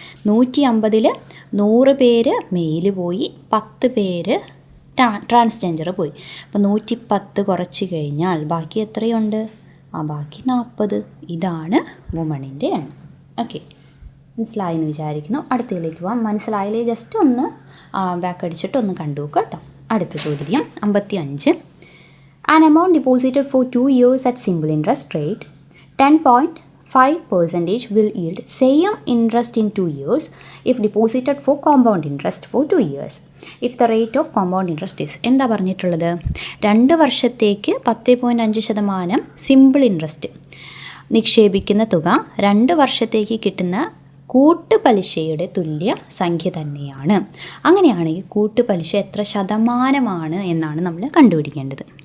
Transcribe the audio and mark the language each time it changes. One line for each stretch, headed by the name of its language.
Malayalam: 150-ൽ 100 പേര് മെയില് പോയി, 10 പേര് ട്രാൻസ്ജെൻഡർ പോയി. അപ്പോൾ 110 കുറച്ച് കഴിഞ്ഞാൽ ബാക്കി എത്രയുണ്ട്? ബാക്കി 40. ഇതാണ് വുമണിൻ്റെ എണ്ണം. ഓക്കെ, മനസ്സിലായെന്ന് വിചാരിക്കുന്നു. അടുത്തതിലേക്ക് പോകാം. മനസ്സിലായില്ലേ? ജസ്റ്റ് ഒന്ന് ബാക്ക് അടിച്ചിട്ട് ഒന്ന് കണ്ടു നോക്കുക കേട്ടോ. അടുത്ത ചോദ്യം 55.
English: An amount deposited for 2 years at simple interest rate 10.5% will yield same interest in 2 years if deposited for compound interest for 2 years. If the rate of compound interest is,
Malayalam: എന്താ പറഞ്ഞിട്ടുള്ളത്? 2 വർഷത്തേക്ക് 10.5% സിമ്പിൾ ഇൻട്രസ്റ്റ് നിക്ഷേപിക്കുന്ന തുക 2 വർഷത്തേക്ക് കിട്ടുന്ന കൂട്ടുപലിശയുടെ തുല്യ സംഖ്യ തന്നെയാണ്. അങ്ങനെയാണെങ്കിൽ കൂട്ടുപലിശ എത്ര ശതമാനമാണ് എന്നാണ് നമ്മൾ കണ്ടുപിടിക്കേണ്ടത്.